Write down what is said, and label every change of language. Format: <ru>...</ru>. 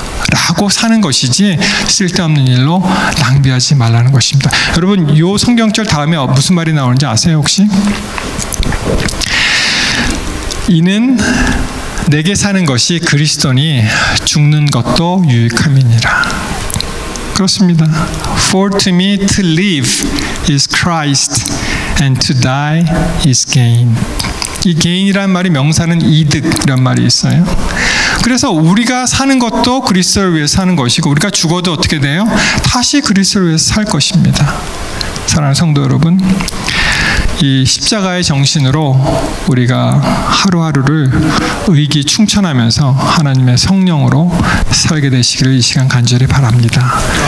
<ko>라고 사는 것이지 쓸데없는 일로 낭비하지 말라는 것입니다. 여러분, 이 성경절 다음에 무슨 말이 나오는지 아세요 혹시? 이는 내게 사는 것이 그리스도니 죽는 것도 유익함이니라. 그렇습니다.</ko> <en>For to me to live is Christ and to die is gain.</en> <ko>이 gain이라는 말이 명사는 이득이란 말이 있어요. 그래서 우리가 사는 것도 그리스도를 위해서 사는 것이고 우리가 죽어도 어떻게 돼요? 다시 그리스도를 위해서 살 것입니다. 사랑하는 성도 여러분, 이 십자가의 정신으로 우리가 하루하루를 의기충천하면서 하나님의 성령으로 살게 되시기를 이 시간 간절히 바랍니다.</ko>